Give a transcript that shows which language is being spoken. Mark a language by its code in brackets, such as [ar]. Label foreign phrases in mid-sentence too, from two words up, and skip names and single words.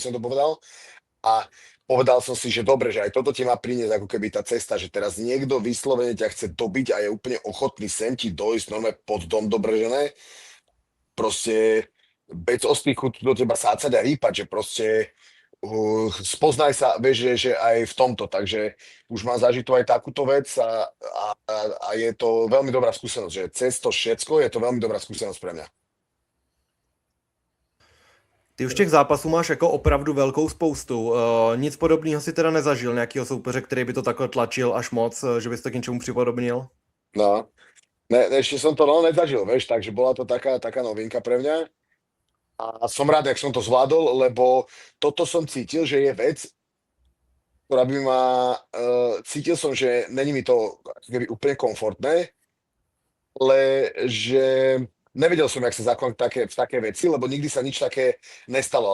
[sk] som to povedal, a povedal som si, že dobre, že aj toto ti má priniesť ako keby tá cesta, že teraz niekto vyslovene ťa chce dobiť a je úplne ochotný sem ti dojsť normálne pod dom dobržené, proste bez ostychu do teba sácať a rýpať, že proste spoznaj sa, vieš, že aj v tomto, takže už mám zažitú aj takúto vec a je to veľmi dobrá skúsenosť, že cez to všetko je to veľmi dobrá skúsenosť pre mňa. [cs] Ty už těch zápasů máš jako opravdu velkou spoustu. Nic podobného si teda nezažil, nějakého soupeře, který by to takhle tlačil až moc, že bys to k něčemu připodobnil? [sk] No, ešte som to nezažil, vieš, takže bola to taká novinka pre mňa. A som rád, jak som to zvládol, lebo toto som cítil, že je vec, ktorá by ma... cítil som, že není mi to ako keby úplne komfortné, ale že nevedel som, jak sa zachovať v také veci, lebo nikdy sa nič také nestalo.